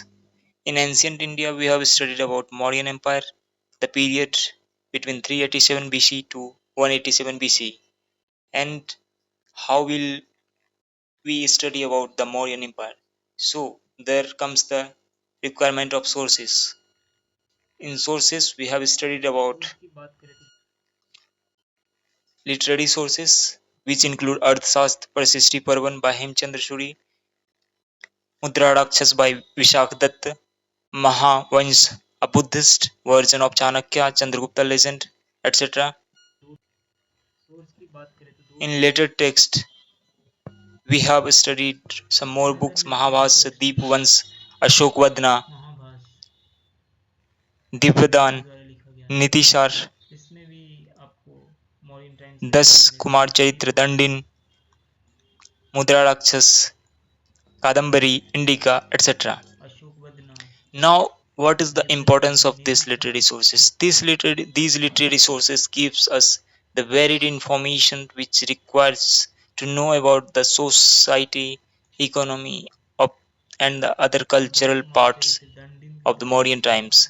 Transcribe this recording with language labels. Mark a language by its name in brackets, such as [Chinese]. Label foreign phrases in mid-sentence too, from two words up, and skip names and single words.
[English] In ancient India, we have studied about Mauryan Empire, the period between 387 BC to 187 BC, and how will we study about the Mauryan Empire. So there comes the requirement of sources. In sources, we have studied about literary sources, which include Arthashastra Parsisti Parvan by Hemchandra Suri, Mudrakshas by Vishak Dutt, Mahavansh, a Buddhist version of Chanakya, Chandragupta legend, etc. In later text, we have studied some more books: Mahabhas, Deepvans, Ashokvadna, Divyadan, Nitishar, Das Kumar Charitra Dandin, Mudrakshas, Kadambari, Indica, etc. Now, what is the importance of these literary sources? These literary sources gives us the varied information which requires to know about the society, economy, of, and the other cultural parts of the modern times.